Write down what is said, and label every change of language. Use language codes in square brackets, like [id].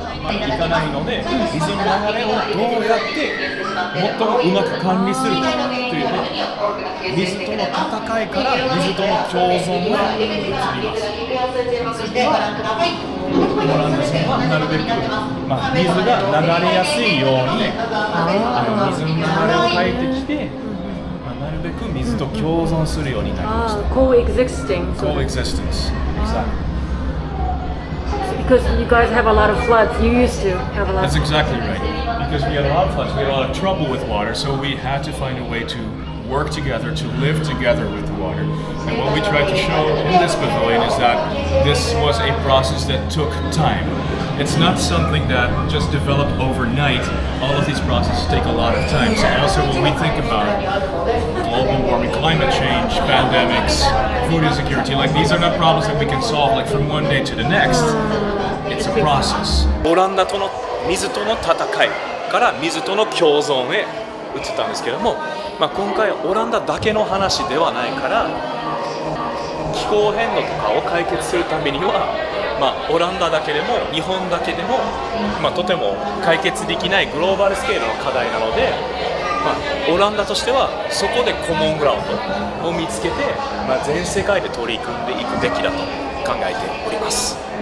[ja] いかないので、水の流れをどうやって最もうまく管理するかというのは、水との戦いから水との共存が移ります。オランダ人はなるべく、水が流れやすいように水の流れを変えてきて、なるべく水と共存するようになりました。 [en] Coexisting. Coexistence. Exactly. Because you guys have a lot of floods. You used to have a lot. That's exactly right. Because we had a lot of floods, we had a lot of trouble with water, so we had to find a way to work together, to live together with the water. And what we try to show in this pavilion is that this was a process that took time. It's not something that just developed overnight. All of these processes take a lot of time. So also when we think about global warming, climate change, pandemics, food insecurity, like these are not problems that we can solve like from one day to the next. It's a process. [ja] オランダとの水との戦いから水との共存へ移ったんですけども、今回オランダだけの話ではないから、気候変動とかを解決するためには、オランダだけでも日本だけでも、とても解決できないグローバルスケールの課題なので、オランダとしてはそこでコモングラウンドを見つけて、全世界で取り組んでいくべきだと考えております。